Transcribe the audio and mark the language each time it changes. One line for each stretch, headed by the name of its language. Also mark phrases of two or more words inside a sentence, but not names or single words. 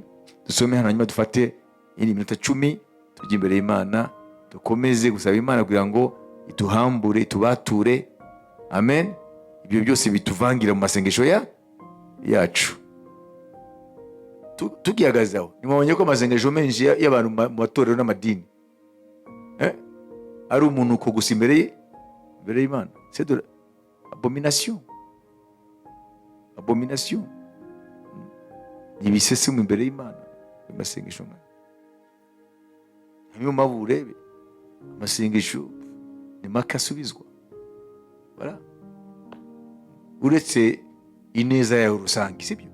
Kinyarwanda: Dusome hano, hanyuma dufate minota 10 tujye imbere y'Imana, dukomeze gusaba Imana kugira ngo ituhambure, itubature. Amen. Ibyo byose bituvangira mu masengesho yacu. Tugihagazaho, nimubonye ko amasengesho menshi y'abantu mu matorero n'amadini ari umuntu uko gusa imbere y'Imana.
French: C'est de abomination.
Kinyarwanda: Ni ibisesemo imbere y'Imana amasengesho. Niyo mpamvu urebe amasengesho ni make asubizwa. Uretse ineza yawe rusange, sibyo?